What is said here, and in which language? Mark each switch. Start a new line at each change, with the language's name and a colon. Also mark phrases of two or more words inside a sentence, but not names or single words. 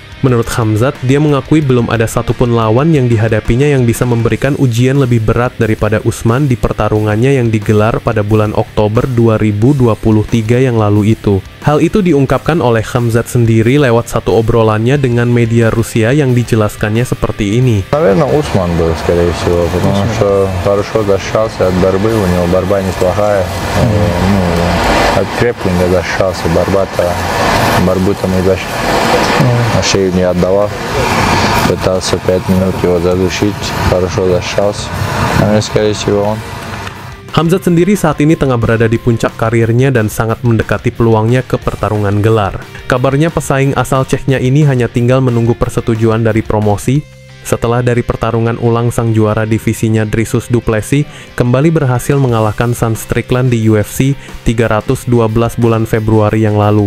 Indonesian: Menurut Khamzat, dia mengakui belum ada satupun lawan yang dihadapinya yang bisa memberikan ujian lebih berat daripada Usman di pertarungannya yang digelar pada bulan Oktober 2023 yang lalu itu. Hal itu diungkapkan oleh Khamzat sendiri lewat satu obrolannya dengan media Rusia yang dijelaskannya seperti ini.
Russian: Наверное, Усман был, скорее всего, потому что хорошо защищался от борьбы, у него борьба неплохая. От грэпплинга защищался, борьбу-то мы на шею не отдавал. Пытался 5 минут его задушить, хорошо защищался. Наверное, скорее всего, он.
Indonesian: Khamzat sendiri saat ini tengah berada di puncak karirnya dan sangat mendekati peluangnya ke pertarungan gelar. Kabarnya pesaing asal Ceknya ini hanya tinggal menunggu persetujuan dari promosi. Setelah dari pertarungan ulang, sang juara divisinya Dricus Du Plessis kembali berhasil mengalahkan Sean Strickland di UFC 312 bulan Februari yang lalu.